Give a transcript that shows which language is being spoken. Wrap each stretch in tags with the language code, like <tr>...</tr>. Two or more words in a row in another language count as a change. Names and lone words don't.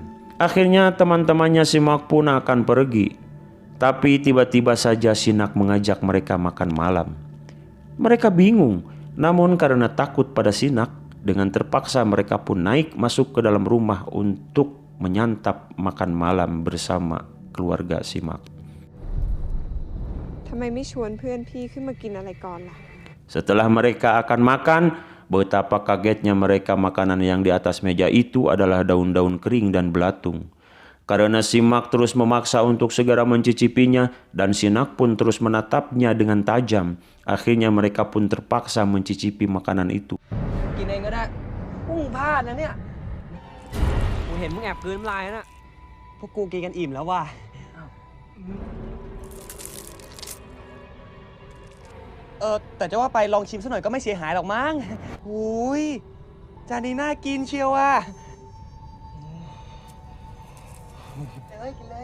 <id>Akhirnya teman-temannya Simak pun akan pergi, tapi tiba-tiba saja Sinak mengajak mereka makan malam. Mereka bingung, namun karena takut pada Sinak, dengan terpaksa mereka pun naik masuk ke dalam rumah untuk menyantap makan malam bersama keluarga Simak.</id> <th>ทำไมไม่ชวนเพื่อนพี่ขึ้นมากินอะไรก่อนล่ะ</th> <id>Setelah mereka akan makan, betapa kagetnya mereka makanan yang di atas meja itu adalah daun-daun kering dan belatung. Karena Simak terus memaksa untuk segera mencicipinya dan Sinak pun terus menatapnya dengan tajam, akhirnya mereka pun terpaksa mencicipi makanan itu.</id> <th>กินเองก็ได้พวกมึงพลาดนะเนี่ยกูเห็นมึงแอบกลืนน้ำลายนะ พวกกูกินกันอิ่มแล้วว่ะ แต่จะว่าไปลองชิมสักหน่อยก็ไม่เสียหายหรอกมั้งหูยจานนี้น่ากินเชียวว่ะเอ้ยกินเลย</th>